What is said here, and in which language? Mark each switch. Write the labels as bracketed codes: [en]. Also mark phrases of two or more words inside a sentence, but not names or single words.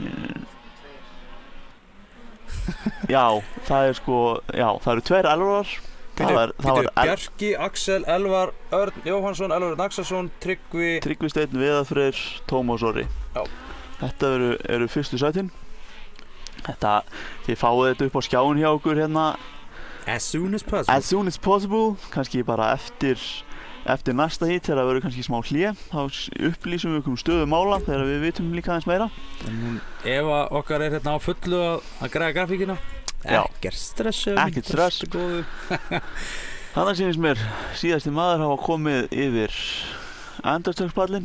[is] Já, það er sko, já, það eru 2 Elvarar. Bjarki, Axel, Elvar, Örn Jóhannsson, Elvar Örn Axelsson, Tryggvi Steinn, Viðar Freyr, Tómas Orri. Já. Þetta eru fyrstu sætin. Þið fáið þetta upp á skjáin hjá okkur hérna. [en] As soon as possible. As soon as possible. [is] Kannski bara eftir næsta hít þegar það verður kannski smá hlé. Þá upplýsum við stöðu mála þegar við vitum líka aðeins meira. Ef okkar hérna á fullu að græða grafíkina. Ekkert stress. Ekkert stress. Þannig sýnist mér síðasti maður hafa komið yfir endarstöðspallinn.